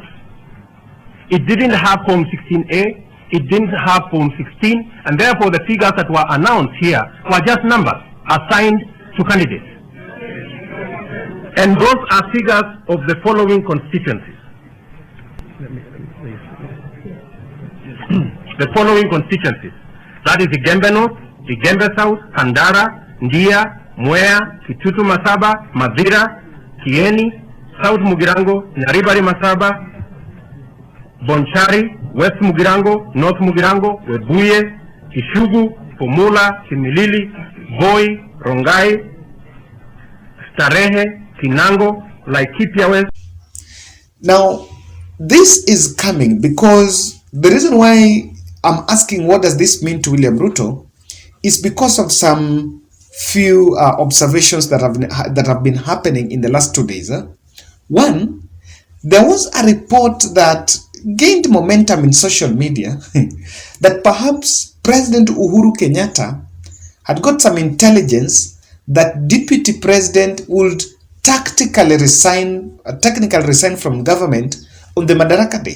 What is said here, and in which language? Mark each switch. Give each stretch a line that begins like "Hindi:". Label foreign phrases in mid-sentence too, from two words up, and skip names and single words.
English: It didn't have Form 16A, it didn't have Form 16, and therefore the figures that were announced here were just numbers assigned to candidates. And those are figures of the following constituencies. The following constituencies. That is Igembe North, Igembe South, Kandara, Ndia, Mwea, Kitutu Masaba, Madhira, Kieni, South Mugirango, Nyaribari Masaba, Bonchari, West Mugirango, North Mugirango, Webuye, Kishugu, Pomula, Kimilili, Voi, Rongai, Starehe, Kinango, Laikipia West. Now, this is coming because the reason why I'm asking what does this mean to William Ruto is because of some few observations that have been happening in the last 2 days. One, there was a report that gained momentum in social media that perhaps President Uhuru Kenyatta had got some intelligence that Deputy President would technically resign from government on the Madaraka Day.